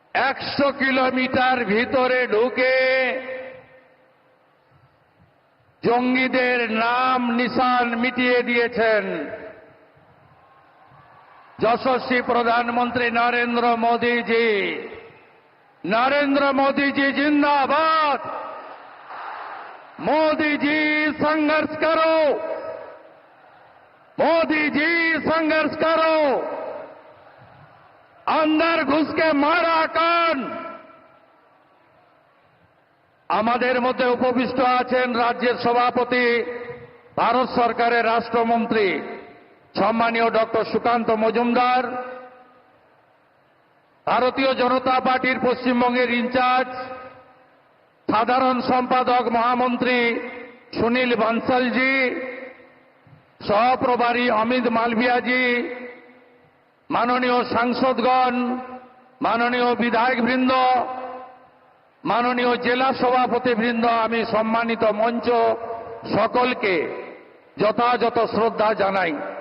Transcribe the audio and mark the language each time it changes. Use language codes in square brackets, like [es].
[bn] 100 kilometre ভিতরে ঢুকে জঙ্গিদের নাম নিশান মিটিয়ে দিয়েছেন, যশস্বী প্রধানমন্ত্রী नरेंद्र मोदी जी। [hi] नरेंद्र मोदी जी जिंदाबाद। मोदी जी संघर्ष करो, मोदी जी संघर्ष करो, अंदर घुस के मारा कान। [bn] আমাদের মধ্যে উপবিষ্ট আছেন রাজ্যের সভাপতি, ভারত সরকারের রাষ্ট্রমন্ত্রী সম্মানীয় ডক্টর সুকান্ত মজুমদার, ভারতীয় জনতা পার্টির পশ্চিমবঙ্গের ইনচার্জ সাধারণ সম্পাদক মহামন্ত্রী সুনীল বানসালজি, সহপ্রভারী অমিত মালভিয়াজি, মাননীয় সাংসদগণ, মাননীয় বিধায়কবৃন্দ, মাননীয় জেলা সভাপতিবৃন্দ, আমি সম্মানিত মঞ্চ সকলকে যথাযথ শ্রদ্ধা জানাই।